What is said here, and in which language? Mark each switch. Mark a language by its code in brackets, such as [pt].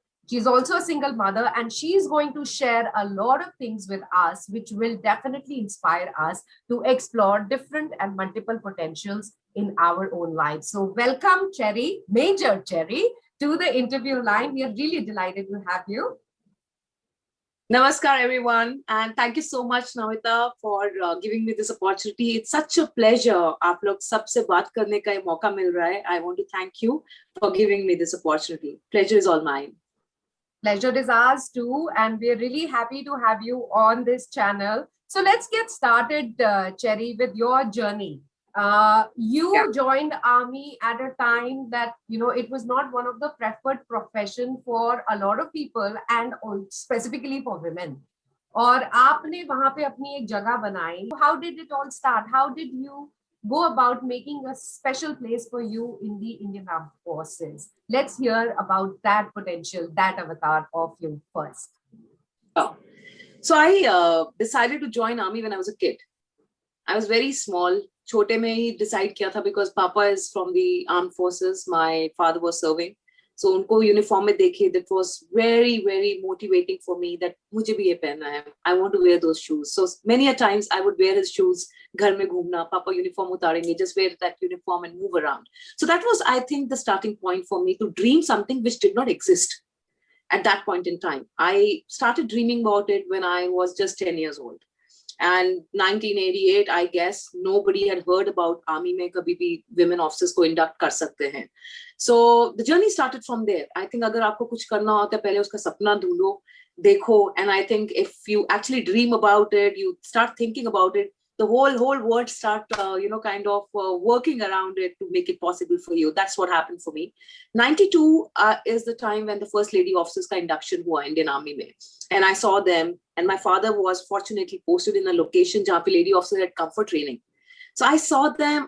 [en] She's also a single mother, and she's going to share a lot of things with us, which will definitely inspire us to explore different and multiple potentials in our own lives. So welcome, Cherry, Major Cherry, to the Interview Line. We are really delighted to have you. Namaskar, everyone. And thank you so much, Namita, for giving me this opportunity. It's such a pleasure. [hi] आप लोग सबसे बात करने का मौका मिल रहा है. [en] I want to thank you for giving me this opportunity. Pleasure is all mine. Pleasure is ours too, and we're really happy to have you on this channel. So let's get started, Cherry, with your journey. You joined Army at a time that, it was not one of the preferred profession for a lot of people, and specifically for women. [hi] और आपने वहाँ पे अपनी एक जगह बनाई. [en] How did it all start? How did you go about making a special place for you in the Indian Armed Forces? Let's hear about that potential, that avatar of you first. So I decided to join Army when I was a kid. I was very small. [hi] छोटे में ही decide किया था [en] because Papa is from the Armed Forces. My father was serving. So [hi] उनको uniform में देखे, [en] that was very, very motivating for me that [hi] मुझे भी ये पहनना है. [en] I want to wear those shoes. So many a times I would wear his shoes. [hi] घर में घूमना, [en] Papa uniform उतारेंगे, just wear that uniform and move around. So that was, I think, the starting point for me to dream something which did not exist at that point in time. I started dreaming about it when I was just 10 years old. And 1988, I guess, nobody had heard about Army [hi] में कभी भी women officers को induct कर सकते हैं. [en] So the journey started from there. I think [hi] अगर आपको कुछ करना होता है, पहले उसका सपना ढूंढो, देखो. [en] And I think if you actually dream about it, you start thinking about it, the whole world start, working around it to make it possible for you. That's what happened for me. 92 is the time when the first lady officers [hi] का induction हुआ [en] Indian Army में. And I saw them, and my father was fortunately posted in a location [hi] जहाँ पे [en] lady officers had come for training. So I saw them.